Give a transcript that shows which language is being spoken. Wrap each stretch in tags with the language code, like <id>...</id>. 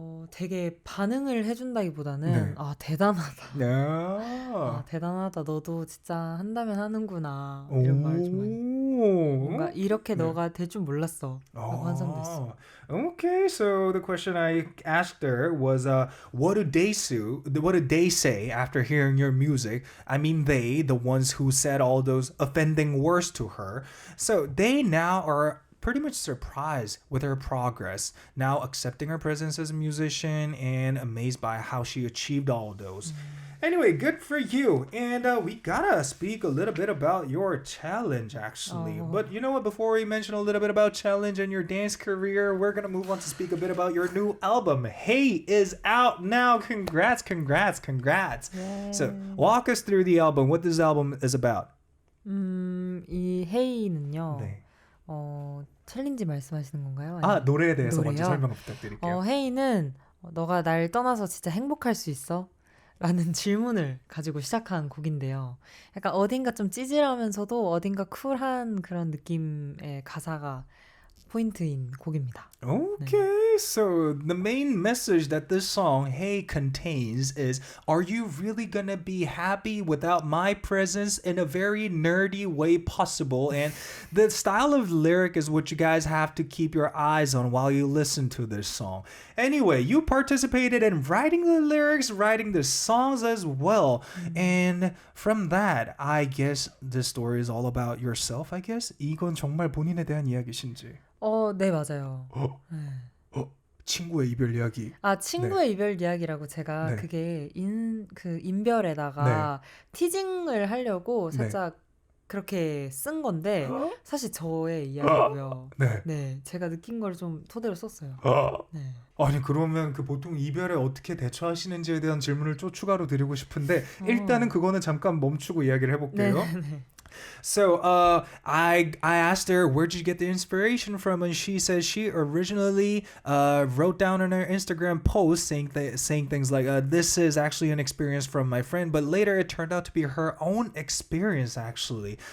<ko>되게 반응을 해준다기보다는 대단하다. 대단하다. 너도 진짜 한다면 하는구나. 이런 말을 좀 많이. 뭔가 이렇게 너가 될 줄 몰랐어. 라고 한 사람도 있어.</ko> <en>Okay, so the question I asked her was, what do they say after hearing your music? I mean, the ones who said all those offending words to her. So they now are pretty much surprised with her progress, now accepting her presence as a musician and amazed by how she achieved all those. Anyway, good for you. And we gotta speak a little bit about your challenge, actually. But you know what? Before we mention a little bit about challenge and your dance career, we're gonna move on to speak a bit about your new album. Hey is out now. Congrats. Yay. So walk us through the album, what this album is about.</en> <ko>이 헤이는요. 네. 챌린지 말씀하시는 건가요? 노래에 대해서 노래요? 먼저 설명 부탁드릴게요. 헤이는 너가 날 떠나서 진짜 행복할 수 있어? 라는 질문을 가지고 시작한 곡인데요. 약간 어딘가 좀 찌질하면서도 어딘가 쿨한 그런 느낌의 가사가 포인트인 곡입니다.</ko> <en>Okay, so the main message that this song, Hey, contains is, are you really gonna be happy without my presence in a very nerdy way possible? And the style of lyric is what you guys have to keep your eyes on while you listen to this song. Anyway, you participated in writing the lyrics, writing the songs as well. And from that, I guess this story is all about yourself, I guess?</en> <ko>이건 정말 본인에 대한 이야기신지? 네, 맞아요. 친구의 이별 이야기. 친구의 이별 이야기라고 제가 그게 인별에다가 티징을 하려고 살짝 그렇게 쓴 건데 사실 저의 이야기고요. 네. 네, 제가 느낀 걸 좀 토대로 썼어요. 네. 아니 그러면 그 보통 이별에 어떻게 대처하시는지에 대한 질문을 또 추가로 드리고 싶은데 일단은 그거는 잠깐 멈추고 이야기를 해볼게요. 네.</ko> <en>So I asked her where did you get the inspiration from, and she said she originally wrote down on her Instagram post saying things like this is actually an experience from my friend, but later it turned out to be her own experience actually.</en>